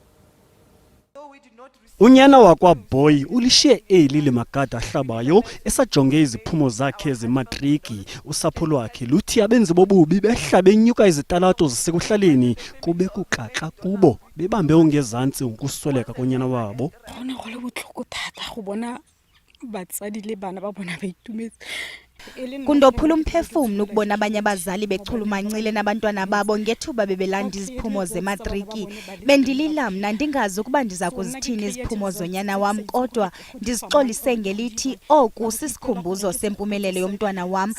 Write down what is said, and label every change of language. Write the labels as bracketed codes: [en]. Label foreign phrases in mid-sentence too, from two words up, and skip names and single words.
[xh] Unyana wakwaBoy ulishiye eli lemagada ahlabayo esajonge iziphumo zakhe zematriki. Usapho lwakhe luthi abenzi bobubi behla benyuka izitalato zasekuhlaleni kube kuxaxa kubo bebambe ongezantsi ukusweleka konyana wabo. [tn] Gona go le botlhoko thata go bona batsadi le bana ba bona ba itumetse. [xh] Kundophula umphefumlo ukubona abanye abazali bechulumancile nabantwana babo ngethuba bebelanda iziphumo zematriki. Bendilila mna ndingazi ukuba ndiza kuzithini iziphumo zonyana wam kodwa ndizixolise ngelithi oku sisikhumbuzo sempumelelo yomntwana wam.